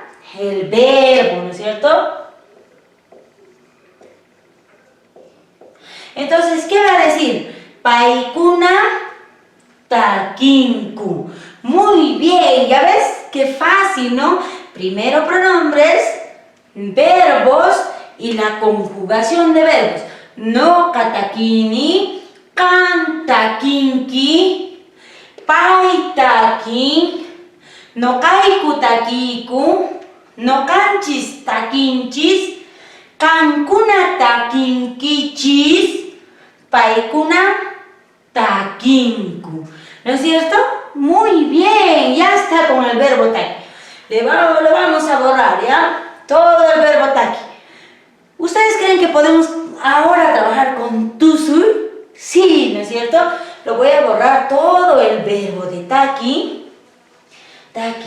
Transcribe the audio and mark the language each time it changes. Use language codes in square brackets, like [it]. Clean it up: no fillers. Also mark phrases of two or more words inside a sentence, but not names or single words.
[es] El verbo, ¿no es cierto? Entonces, ¿qué va a decir? [qu] Paikuna taquinku. [es] Muy bien, ¿ya ves? Qué fácil, ¿no? Primero pronombres, verbos y la conjugación de verbos. [qu] No katakini, kantakinki, paitakin, no kaiku takiku, no kanchis takinchis, kankuna takinkichis, paikuna takinku. [es] ¿No es cierto? Muy bien, ya está con el verbo taki. Lo vamos a borrar, ¿ya? Todo el verbo taki. ¿Ustedes creen que podemos ahora trabajar con tusu? Sí, ¿no es cierto? Lo voy a borrar todo el verbo de taki.